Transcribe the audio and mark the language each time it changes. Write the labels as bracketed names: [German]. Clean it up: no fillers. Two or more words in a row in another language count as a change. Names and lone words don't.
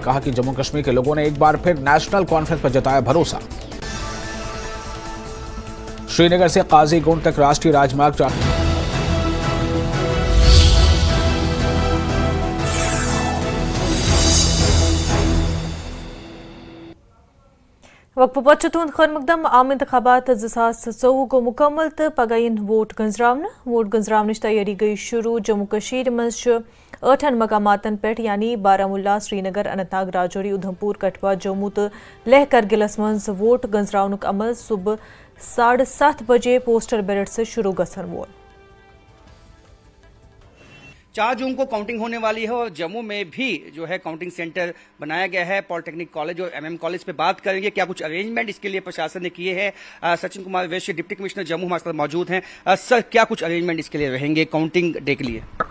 [Hindi] कहा कि जम्मू कश्मीर के लोगों ने एक बार फिर नेशनल कॉन्फ्रेंस पर जताया भरोसा। श्रीनगर से काजीगुंड तक राष्ट्रीय राजमार्ग [Kashmiri] वक्फ पत तुंद खैर मकदम आम इंतखाबात 2024 को मुकम्मल तो पगइन वोट गंजरावन तैयारी गई शुरू। जम्मू कश्मीर मज 8 मकामातन पे यानी बारामुल्ला, श्रीनगर, अनंतनाग, राजौरी, उधमपुर, कठुआ, जम्मू तो लेह करगिलस मज वोट गंजरावन अमल सुबह 7:30 बजे पोस्टल बैलेट से शुरू गसन वोल। [Hindi] 4 जून को काउंटिंग होने वाली है और जम्मू में भी जो है काउंटिंग सेंटर बनाया गया है। पॉलिटेक्निक कॉलेज और एमएम कॉलेज पे बात करेंगे क्या कुछ अरेंजमेंट इसके लिए प्रशासन ने किए हैं। सचिन कुमार वैश्य डिप्टी कमिश्नर जम्मू हमारे साथ मौजूद हैं। सर, क्या कुछ अरेंजमेंट इसके लिए रहेंगे [English] counting day [Hindi] के लिए?